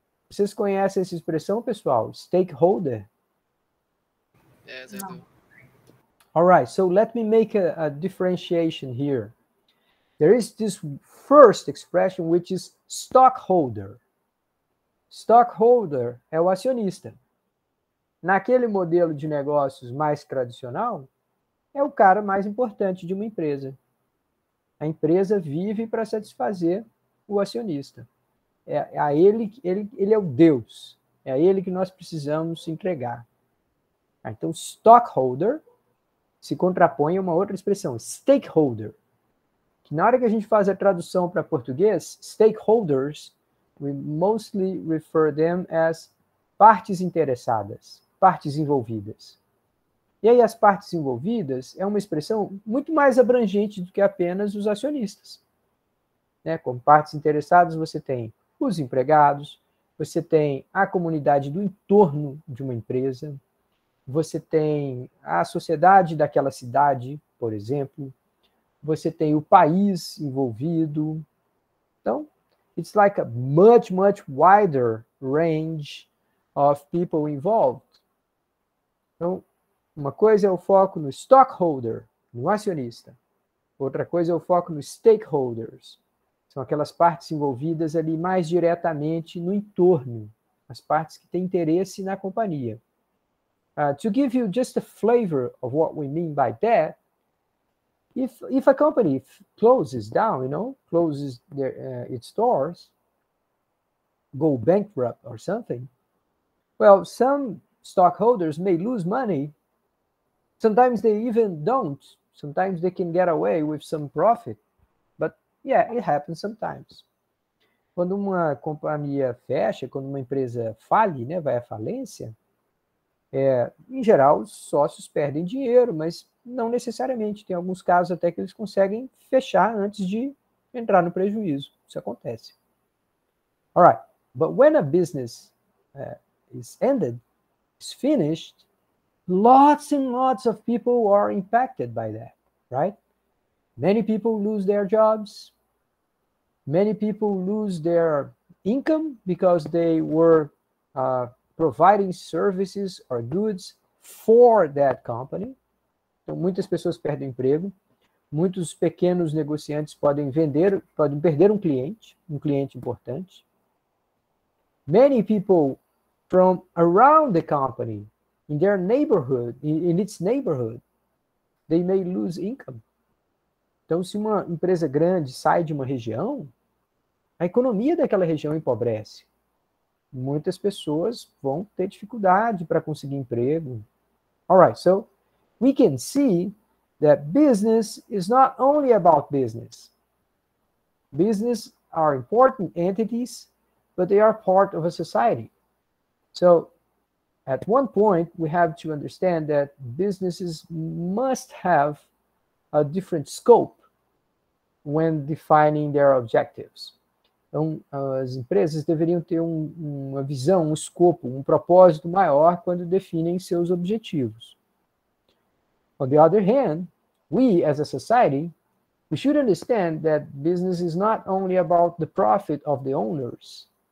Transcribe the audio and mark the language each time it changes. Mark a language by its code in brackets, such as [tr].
[pt] Vocês conhecem essa expressão, pessoal? [en] Stakeholder? Yes, I do. All right, so let me make a differentiation here. There is this first expression, which is stockholder. [pt] Stockholder é o acionista. Naquele modelo de negócios mais tradicional, é o cara mais importante de uma empresa. A empresa vive para satisfazer o acionista. É a ele é o Deus. É a ele que nós precisamos entregar. Então, stockholder se contrapõe a uma outra expressão, stakeholder. Que na hora que a gente faz a tradução para português, stakeholders, [en] we mostly refer them as [pt] partes interessadas, partes envolvidas. E aí as partes envolvidas é uma expressão muito mais abrangente do que apenas os acionistas. né? Como partes interessadas, você tem os empregados, você tem a comunidade do entorno de uma empresa, você tem a sociedade daquela cidade, por exemplo, você tem o país envolvido. [en] Então, it's like a much wider range of people involved. [pt] Então, uma coisa é o foco no stockholder, no acionista. Outra coisa é o foco nos stakeholders. São aquelas partes envolvidas ali mais diretamente no entorno, as partes que têm interesse na companhia. [en] To give you just a flavor of what we mean by that, if a company closes down, closes its doors, go bankrupt or something, well, some stockholders may lose money. Sometimes they even don't. Sometimes they can get away with some profit. But yeah, it happens sometimes. [pt] Quando uma companhia fecha, quando uma empresa fale, né, vai à falência, em geral, os sócios perdem dinheiro, mas não necessariamente. Tem alguns casos até que eles conseguem fechar antes de entrar no prejuízo. Isso acontece. [en] All right. But when a business is ended, is finished, lots and lots of people are impacted by that, right? Many people lose their jobs. Many people lose their income because they were providing services or goods for that company. [pt] Então, muitas pessoas perdem emprego. Muitos pequenos negociantes podem perder um cliente importante. [en] Many people from around the company, in their neighborhood, in its neighborhood, they may lose income. [pt] Então, se uma empresa grande sai de uma região, a economia daquela região empobrece. Muitas pessoas vão ter dificuldade para conseguir emprego. [en] All right, so we can see that business is not only about business. Business are important entities, but they are part of a society. So at one point, we have to understand that businesses must have a different scope when defining their objectives. [pt] Então, as empresas deveriam ter uma visão, um escopo, um propósito maior quando definem seus objetivos. [en] On the other hand, we as a society, we should understand that business is not only about the profit of the owners.